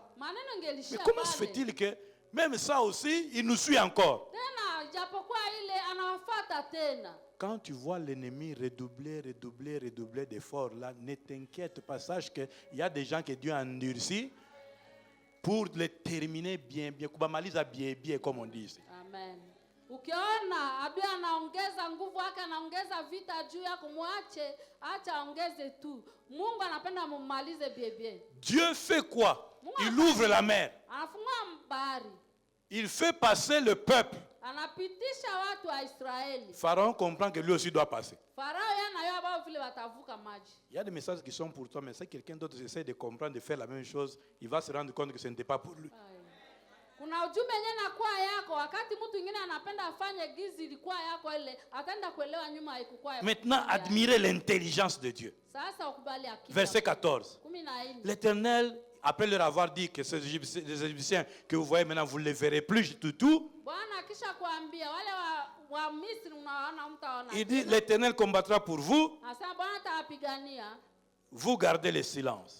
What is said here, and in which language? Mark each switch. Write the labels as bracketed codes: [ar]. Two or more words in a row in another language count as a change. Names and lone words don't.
[fr] Mais comment se fait-il que même ça aussi, il nous suit encore? Quand tu vois l'ennemi redoubler d'efforts, là, ne t'inquiète pas. Sache qu'il y a des gens que Dieu a endurcis pour les terminer bien, kubamaliza bien, comme on dit ici. Amen. [sw] Ukiona adui anaongeza nguvu yake, anaongeza vita juu yako, muache, acha aongeze tu. Mungu anapenda mumalize bien. [fr] Dieu fait quoi? Il ouvre la mer. [sw] Anafungua bahari. [fr] Il fait passer le peuple. [sw] Anapitisha watu wa Israeli. [fr] Pharaon comprend que lui aussi doit passer. Il y a des messages qui sont pour toi, mais si quelqu'un d'autre essaie de comprendre, de faire la même chose, il va se rendre compte que ce n'était pas pour lui. [sw] Kuna ujumbe yenyewe inakuwa yako, wakati mtu mwingine anapenda afanye gizi ilikuwa yako ile, ataenda kuelewa nyuma haikuwa yako. [fr] Maintenant, admirez l'intelligence de Dieu. [sw] Sasa ukubali akili. [fr] Verset 14. L'Éternel, après leur avoir dit que ces Égyptiens que vous voyez maintenant, vous ne les verrez plus du tout. Il dit, l'Éternel combattra pour vous. Vous gardez le silence.